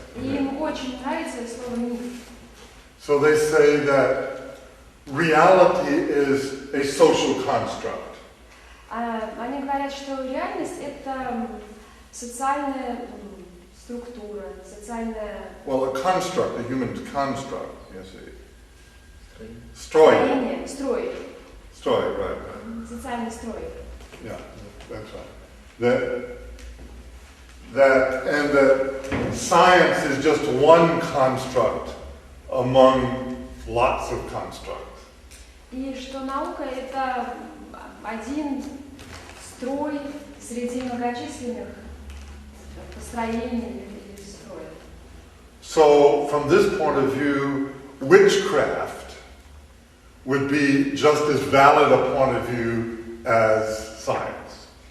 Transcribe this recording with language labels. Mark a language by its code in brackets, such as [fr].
[ru] И им очень нравится слово миф. [en] So they say that reality is a social construct. [ru] Они говорят, что реальность это социальная структура, социальная... [en] Well, a construct, a human construct, you see. [ru] Строй. Строй. Строй, right. Социальный строй. [en] Yeah, that's right. That science is just one construct among lots of constructs. [ru] И что наука это один строй среди многочисленных построений или строек. [en] So, from this point of view, witchcraft would be just as valid a point of view as science.